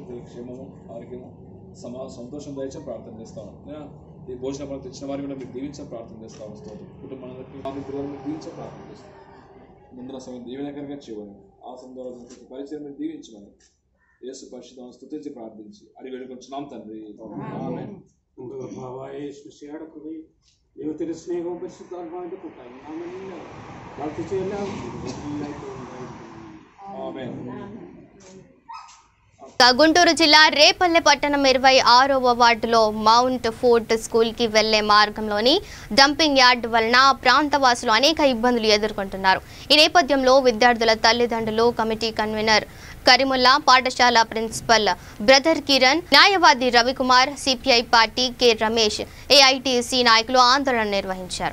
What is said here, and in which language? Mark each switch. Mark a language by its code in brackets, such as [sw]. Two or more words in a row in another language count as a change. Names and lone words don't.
[te] పిల్లలకి క్షేమము ఆరోగ్యము సంతోషం దయచేసి ప్రార్థన చేస్తాము. ఈ భోజన పనులు తెచ్చిన వారిని కూడా మీరు దీవించని ప్రార్థన చేస్తాము. స్తోత్రం. కుటుంబానికి మా పిల్లలు మీరు దీవించని ప్రార్థన చేస్తాం. ముందున సమయం దీవెనకరంగా చేయమని ఆ సందర్భంలో పరిచయం మీరు దీవించమని యేసు పరిశుద్ధం స్తుతించి ప్రార్థించి అడిగి వేడుకొంచున్నాం తండ్రి. ఆమేన్. [ml] ദൈവത്തിന്റെ സ്നേഹവും പരിശുദ്ധാത്മാവിന്റെ കൂട്ടായി നാമെല്ലാം പ്രാർത്ഥിച്ചെല്ലാം [te] ఆమేన్. గుంటూరు జిల్లా రేపల్లె పట్టణం 26వ వార్డులో మౌంట్ ఫోర్ట్ స్కూల్కి వెళ్లే మార్గంలోని డంపింగ్ యార్డ్ వలన ప్రాంతవాసులు అనేక ఇబ్బందులు ఎదుర్కొంటున్నారు. ఈ నేపథ్యంలో విద్యార్థుల తల్లిదండ్రులు, కమిటీ కన్వీనర్ కరీముల్లా, పాఠశాల ప్రిన్సిపల్ బ్రదర్ కిరణ్, న్యాయవాది రవికుమార్, సిపిఐ పార్టీ కె రమేష్, ఏఐటిసి నాయకులు ఆందోళన నిర్వహించారు.